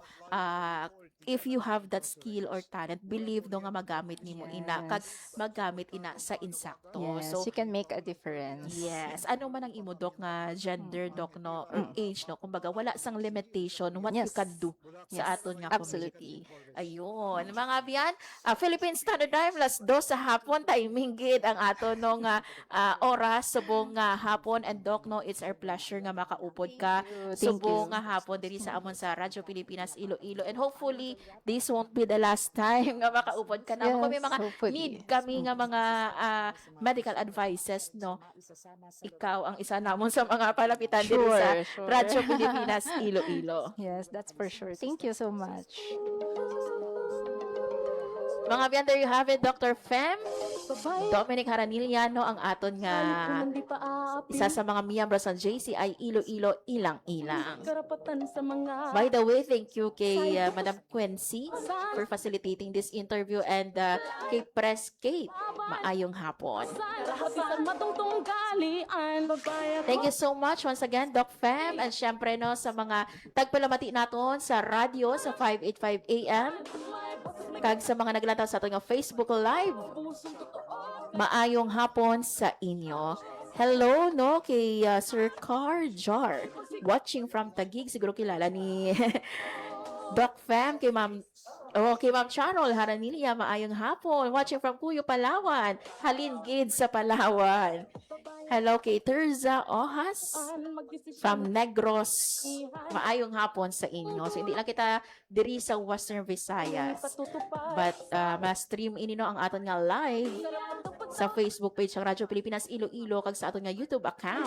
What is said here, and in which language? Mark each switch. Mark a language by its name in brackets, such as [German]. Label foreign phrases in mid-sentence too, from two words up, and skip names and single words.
[English] If you have that skill or talent, believe [Hiligaynon] no nga magamit nimo ina kag magamit ina sa insakto. [English] Yes, So you can make a difference. yes, [Hiligaynon] ano man ang imo Doc nga gender Doc no or age no, kumbaga wala sang limitation [English] what you Yes. can do sa Yes, [Hiligaynon] aton nga [English] absolutely. [Hiligaynon] community. Ayun, mga biyan, Philippine Standard Time +2 sa hapon timing gid ang aton no nga oras subong nga hapon, and Doc no, [English] it's our pleasure [Hiligaynon] nga makaupod ka [English] Thank [Hiligaynon] subong [English] you. [Hiligaynon] nga hapon diri sa amon sa Radyo Pilipinas Iloilo, [English] and hopefully this won't be the last time [Hiligaynon] nga makaupod ka na. Kung may [English] Yes, [Hiligaynon] mga [English] hopefully. [Hiligaynon] need kami nga mga [English] medical advices [Hiligaynon] no, ikaw ang isa namon sa mga palapitan diri sa [English] Sure. [Hiligaynon] Radyo Pilipinas Iloilo. [English] Yes, that's for sure. Thank you so much. [Hiligaynon] Mga biyan, [English] there you have it, Dr. [Hiligaynon] Fem Dominic Haraniliano ang aton nga Hindi pa aapi. isa sa mga miyembro sa JCI Iloilo ilang-ilang. Karapatan sa mga [English] By the way, thank you kay Madam Quincy for facilitating this interview, and kay Press Kate, [Hiligaynon] maayong hapon. lahat isang matungtong galian. Babae [English] Thank you so much once again, [Hiligaynon] Doc Fem, and syempre no sa mga tagpalamati naton sa radyo sa 585 AM, kag sa mga naglataw sa aton nga Facebook Live. Maayong hapon sa inyo. Hello no kay Sir Car Jar, [English] watching from [Hiligaynon] Taguig, siguro kilala ni Doc Fem, kay Ma'am Charol Haranilia, maayong hapon, [English] watching from [Hiligaynon] Puyo, Palawan, halin gid sa Palawan. Hello kay Terza Ohas from Negros, maayong hapon sa inyo. So hindi lang kita diri sa Western Visayas, but ma-stream ini no ang aton nga live sa Facebook page sa Radyo Pilipinas Iloilo, kag sa aton nga YouTube account.